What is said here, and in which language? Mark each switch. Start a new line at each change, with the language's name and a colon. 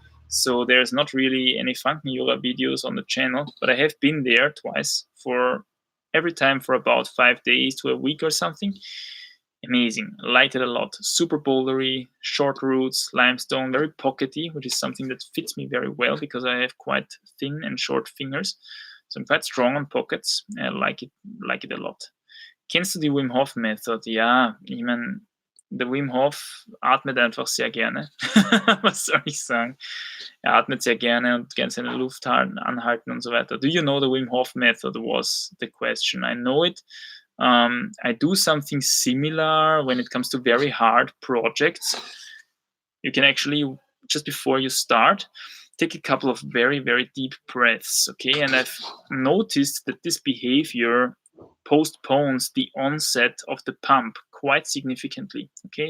English: So there's not really any Frankenjura videos on the channel, but I have been there twice, for every time for about 5 days to a week or something. Amazing. Liked it a lot. Super bouldery, short roots, limestone, very pockety, which is something that fits me very well because I have quite thin and short fingers. So I'm quite strong on pockets. I like it a lot.
German: Kennst du die Wim Hof Method? Ja, ich meine, der Wim Hof atmet einfach sehr gerne. Was soll ich sagen? Er atmet sehr gerne und gerne seine Luft anhalten und so weiter.
English: Do you know the Wim Hof Method was the question. I know it. I do something similar when it comes to very hard projects. You can actually, just before you start, take a couple of very, very deep breaths, okay? And I've noticed that this behavior postpones the onset of the pump quite significantly, okay?